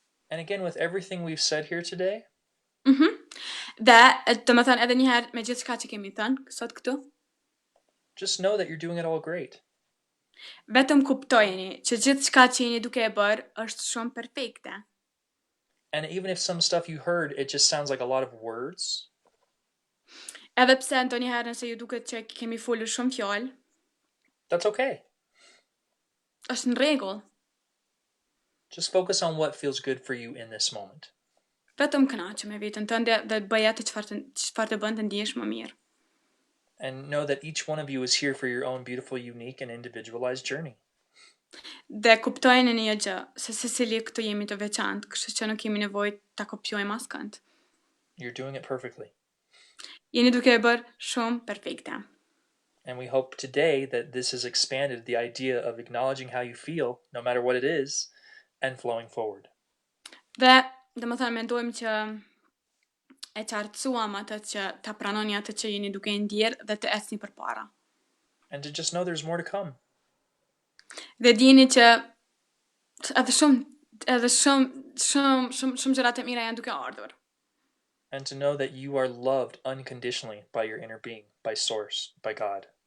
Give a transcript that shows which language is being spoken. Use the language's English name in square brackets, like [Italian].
[English] And again, with everything we've said here today, [Albanian] Dhe edhe një herë me gjithçka që kemi thënë sot këtu, [English] just know that you're doing it all great. [Albanian] Vetëm kuptojeni që gjithçka që jeni duke e bërë është shumë perfekte. [English] And even if some stuff you heard, it just sounds like a lot of words. [Albanian] Edhe pse ndonjëherë nëse ju duket që kemi folur shumë fjalë, [English] that's okay. [Albanian] Është në rregull. [English] Just focus on what feels good for you in this moment. [Albanian] Vetëm kënaqë me veten tënde dhe bëj atë çfarë të bën të ndihesh më mirë. [English] And know that each one of you is here for your own beautiful, unique, and individualized journey. [Albanian] Dhe kuptojnë një gjë, se secili këtu jemi të veçantë, kështu që nuk kemi nevojë ta kopjojmë askënd. [English] You're doing it perfectly. [Albanian] Jeni duke e bërë shumë perfekte. [English] And we hope today that this has expanded the idea of acknowledging how you feel, no matter what it is, and flowing forward. [Albanian] Dhe mendojmë që e qartësuam atë që ta pranoni atë që jeni duke ndjerë dhe të ecni përpara. [English] And to just know there's more to come. [Albanian] Dhe dini që edhe shumë gjërat e mira janë duke ardhur. [English] And to know that you are loved unconditionally by your inner being, by Source, by God.